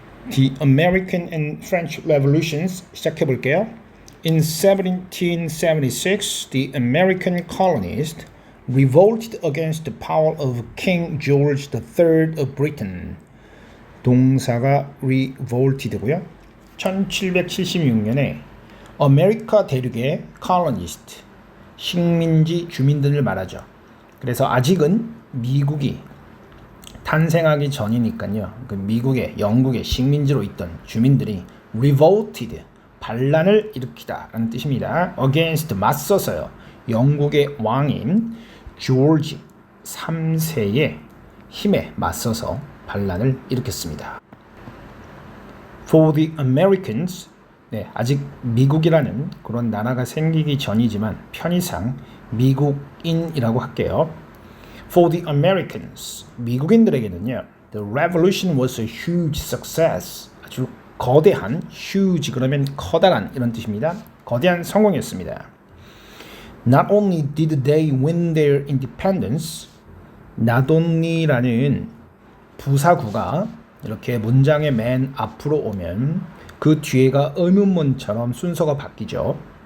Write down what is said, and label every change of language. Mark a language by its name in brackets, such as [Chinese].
[English] The American and French Revolutions [Korean] 시작해 볼게요. [English] In 1776, the American colonists revolted against the power of King George III of Britain. [Korean] 동사가 revolted고요. 1776년에 아메리카 대륙의 colonist, 식민지 주민들을 말하죠. 그래서 아직은 미국이 탄생하기 전이니까요. 그 미국의 영국의 식민지로 있던 주민들이 revolted, 반란을 일으키다라는 뜻입니다. against, 맞서서요. 영국의 왕인 조지 3세의 힘에 맞서서 반란을 일으켰습니다. [English] For the Americans, [Korean] 네, 아직 미국이라는 그런 나라가 생기기 전이지만 편의상 미국인이라고 할게요. [English] For the Americans, [Korean] 미국인들에게는요, [English] the revolution was a huge success. [Korean] 아주 거대한, huge 그러면 커다란 이런 뜻입니다. 거대한 성공이었습니다. [English] Not only did they win their independence, [Korean] not only라는 부사구가 이렇게 문장의 맨 앞으로 오면 그 뒤에가 의문문처럼 순서가 바뀌죠.